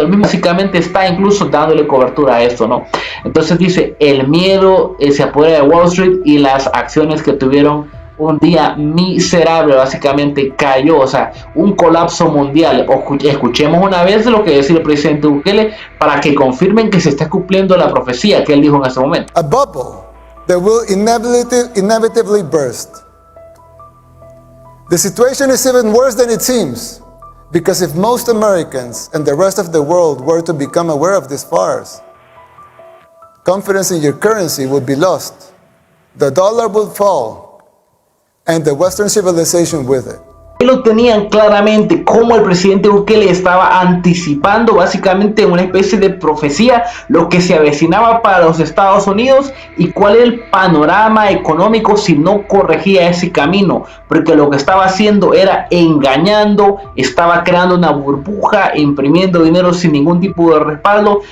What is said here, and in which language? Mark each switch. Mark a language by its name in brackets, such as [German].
[Spanish] El mismo básicamente está incluso dándole cobertura a esto, ¿no? Entonces dice: el miedo se apodera de Wall Street y las acciones que tuvieron un día miserable básicamente cayó, o sea, un colapso mundial. Escuchemos una vez lo que decía el presidente Bukele para que confirmen que se está cumpliendo la profecía que él dijo en ese momento. [English] A bubble that will inevitably burst. The situation is even worse than it seems, because if most Americans and the rest of the world were to become aware of this farce, confidence in your currency would be lost, the dollar would fall, and the Western civilization with it. [Spanish] Lo tenían claramente como el presidente Bukele estaba anticipando básicamente una especie de profecía lo que se avecinaba para los Estados Unidos y cuál era el panorama económico si no corregía ese camino, porque lo que estaba haciendo era engañando, estaba creando una burbuja, imprimiendo dinero sin ningún tipo de respaldo.